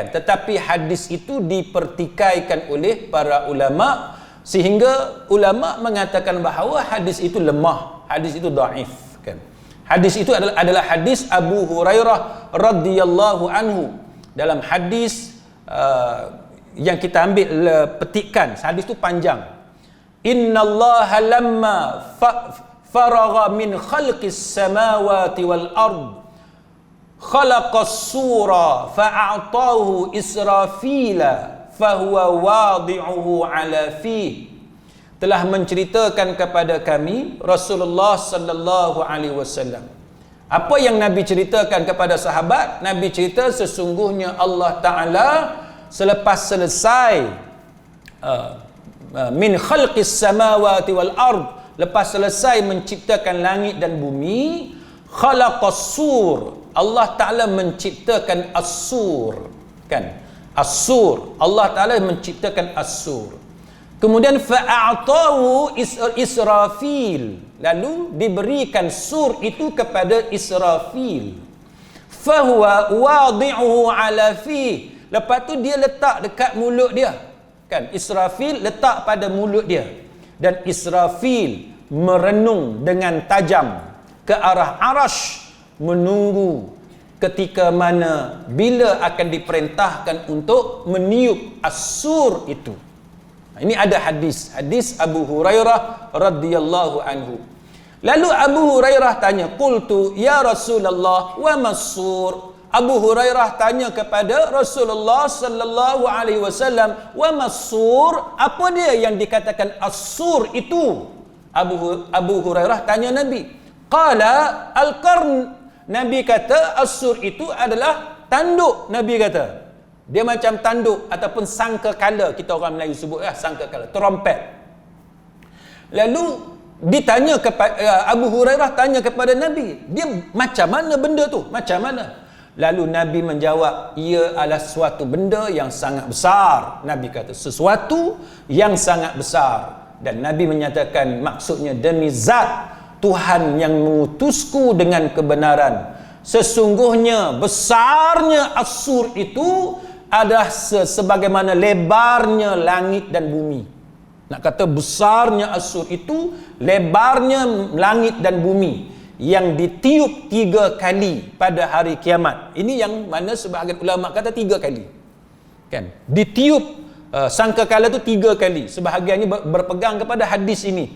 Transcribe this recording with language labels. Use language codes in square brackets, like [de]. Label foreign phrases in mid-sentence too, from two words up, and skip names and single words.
[ms] Tetapi hadis itu dipertikaikan oleh para ulama sehingga ulama mengatakan bahawa hadis itu lemah, hadis itu dhaif. Kan? Hadis itu adalah hadis Abu Hurairah [ar] رضي الله عنه. [ms] Dalam hadis yang kita ambil petikan, hadis itu panjang. [ar] إن الله لما فرغ من خلق السماوات والأرض خلق الصور فأعطاه إسرافيل فهو واضعه على فيه. [ms] Telah menceritakan kepada kami Rasulullah [ar] صلى الله عليه وسلم. [ms] Apa yang Nabi ceritakan kepada sahabat? Nabi cerita sesungguhnya Allah Ta'ala selepas selesai [ar] من خلق السماوات والأرض, [ms] lepas selesai menciptakan langit dan bumi, [ar] خلق الصور, [ms] Allah Ta'ala menciptakan as-sur. Kan? As-sur, Allah Ta'ala menciptakan as-sur. Kemudian fa'atahu Israfil, lalu diberikan sur itu kepada Israfil. [ar] فهو واضعه على فيه, [ms] lepas tu dia letak dekat mulut dia. Kan? Israfil letak pada mulut dia. Dan Israfil merenung dengan tajam ke arah arash, menunggu ketika mana bila akan diperintahkan untuk meniup as-sur itu. Ini ada hadis Abu Hurairah [ar] رضي الله عنه. [ms] Lalu Abu Hurairah tanya, [ar] قلت يا رسول الله وما الصور. [ms] Abu Hurairah tanya kepada Rasulullah [ar] صلى الله عليه وسلم, وما الصور, [ms] apa dia yang dikatakan as-sur itu? Abu Hurairah tanya Nabi. [ar] قال القرن. [ms] Nabi kata as-sur itu adalah tanduk. Nabi kata dia macam tanduk ataupun sangkakala, kita orang Melayu sebut sangkakala, trompet. Lalu ditanya kepada Abu Hurairah tanya kepada Nabi, dia macam mana benda tu? Macam mana? Lalu Nabi menjawab, ia adalah suatu benda yang sangat besar. Nabi kata sesuatu yang sangat besar. Dan Nabi menyatakan maksudnya, demi zat Tuhan yang mengutusku dengan kebenaran, sesungguhnya besarnya as-sur itu adalah sebagaimana lebarnya langit dan bumi. Nak kata besarnya as-sur itu lebarnya langit dan bumi, yang ditiup 3 kali pada hari kiamat. Ini yang mana sebahagian ulama kata 3 kali. Kan? Ditiup sangkakala itu 3 kali. Sebahagiannya berpegang kepada hadis ini.